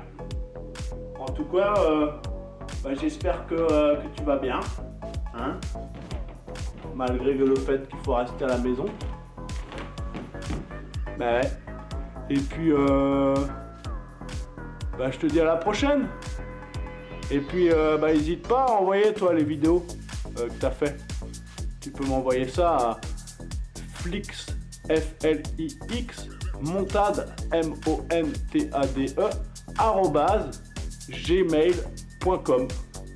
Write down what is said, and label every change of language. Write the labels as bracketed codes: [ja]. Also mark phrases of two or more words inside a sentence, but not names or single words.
[fr] En tout cas, j'espère que tu vas bien, hein, malgré le fait qu'il faut rester à la maison. Ouais. Et puis, je te dis à la prochaine. Et puis, n'hésite pas à envoyer toi les vidéos que tu as fait. Tu peux m'envoyer ça à Flix, F-L-I-X, montade, M-O-N-T-A-D-E, @gmail.com.